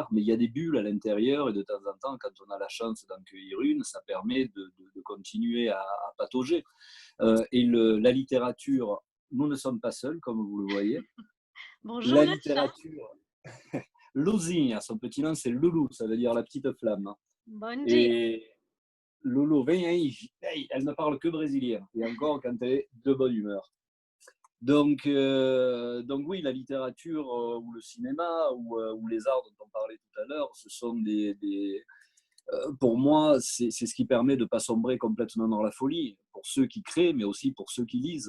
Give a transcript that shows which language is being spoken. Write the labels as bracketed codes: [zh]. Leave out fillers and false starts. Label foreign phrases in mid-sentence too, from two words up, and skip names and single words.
[fr] Mais il y a des bulles à l'intérieur et de temps en temps, quand on a la chance d'en cueillir une, ça permet de continuer à patauger. La littérature, nous ne sommes pas seuls, comme vous le voyez. Bonjour La le chat. littérature, Luzinha, son petit nom c'est Loulou, ça veut dire la petite flamme. [pt] Bom dia. [fr] Et Loulou, [pt] vem aí, [fr] hey, elle ne parle que brésilien, et encore quand elle est de bonne humeur. Donc oui, la littérature ou le cinéma ou les arts dont on parlait tout à l'heure, ce sont pour moi, c'est ce qui permet de ne pas sombrer complètement dans la folie, pour ceux qui créent, mais aussi pour ceux qui lisent.